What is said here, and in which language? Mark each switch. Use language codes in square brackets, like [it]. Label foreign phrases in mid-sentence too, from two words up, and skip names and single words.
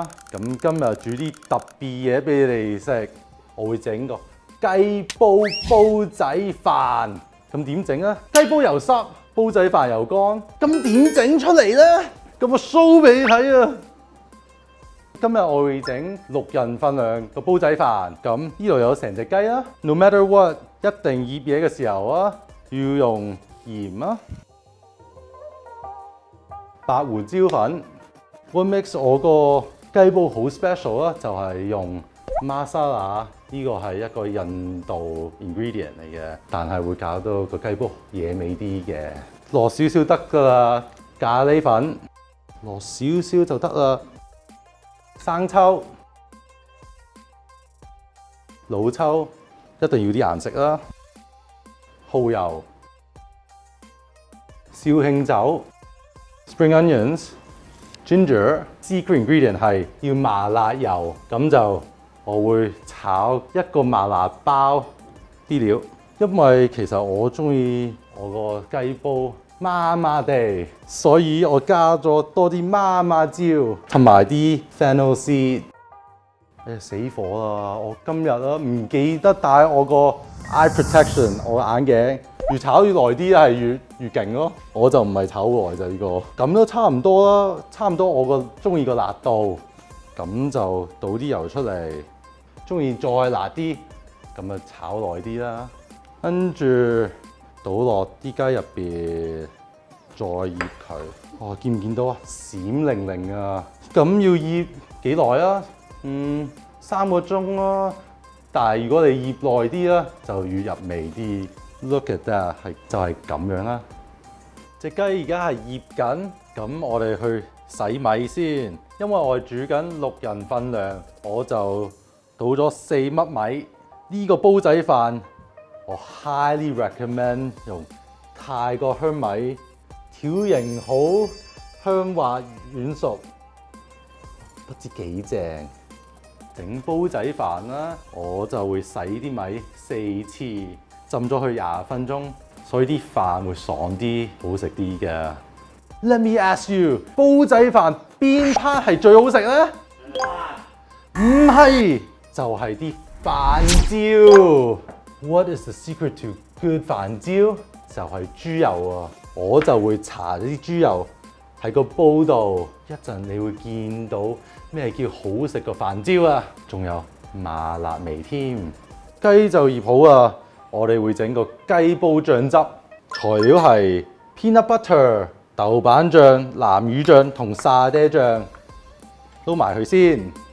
[yue] 咁今日煮啲特別嘢俾你哋食，我會整個雞煲煲仔飯。咁點整啊？雞煲又濕，煲仔飯又乾，咁點整出嚟咧？咁我 show 俾你睇啊！今日我會整6人份量個煲仔飯，咁呢度有成隻雞啦。 [en] No matter what， [yue] 一定醃嘢嘅時候啊，要用鹽啊、白胡椒粉。 [en] What makes [yue] 我個雞煲好 special 啊？就係用 masala， 呢個係一個印度 ingredient 嚟嘅，但係會搞到個雞煲野味啲嘅。落少少得㗎啦，咖喱粉落少少就得啦。生抽、老抽一定要啲顏色啦，蠔油、紹興酒、spring [en] onions、ginger。 secret ingredient [yue] 係要麻辣油，咁就我會炒一個麻辣包啲料，因為其實我中意我個雞煲麻麻地，所以我加咗多啲麻麻椒同埋啲 [en] fennel seed。 [yue] 死火啦！我今日唔記得帶我個 [en] eye protection， [yue] 我眼鏡。越炒越耐啲係越勁咯。我就唔係炒耐就呢個，咁都差唔多啦，差唔多我中意個辣度，咁就倒啲油出嚟。中意再辣啲，咁啊炒耐啲啦。跟住倒落啲雞入邊，再醃佢。見唔見到啊？閃靈靈啊！咁要醃幾耐啊？3個鐘咯。但係如果你醃耐啲啦，就越入味啲。 [en] Look at that， [yue] 就係咁樣啦。隻雞而家係醃緊，咁我哋去洗米先。因為我係煮緊6人份量，我就倒咗4粒米。呢個煲仔飯我 [en] highly recommend [yue] 用泰國香米，條型好，香滑軟熟，不知幾正。整煲仔飯啦，我就會洗啲米4次，浸咗佢20分鐘，所以啲飯會爽啲，好食啲嘅。 [en] Let me ask you， [yue] 煲仔飯邊 part 係最好食咧？唔係，就係啲飯焦。 [en] What is the secret to good [yue] 飯焦？就係豬油啊！我就會搽啲豬油喺個煲度，一陣你會見到咩叫好食個飯焦啊！仲有麻辣味添。雞就醃好啊！我哋會整個雞煲醬汁，材料係 peanut butter、豆瓣醬、南乳醬同沙爹醬，撈埋佢先。